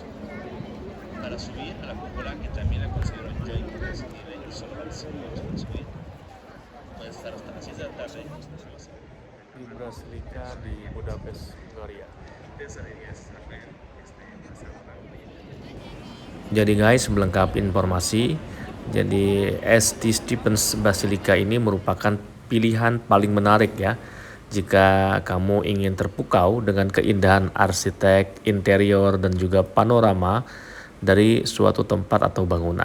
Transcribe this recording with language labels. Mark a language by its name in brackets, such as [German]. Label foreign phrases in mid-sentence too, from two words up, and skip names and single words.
[Spanish] Para subir a la cúpula, que también la considero yo imprescindible, solo vale 5 euros para subir. Puedes estar hasta las 6 de la tarde. [Indonesian] Di Basilika di Budapest, Hungaria. Jadi guys, melengkapi informasi, jadi St. Stephen's Basilica ini merupakan pilihan paling menarik ya jika kamu ingin terpukau dengan keindahan arsitek, interior, dan juga panorama dari suatu tempat atau bangunan.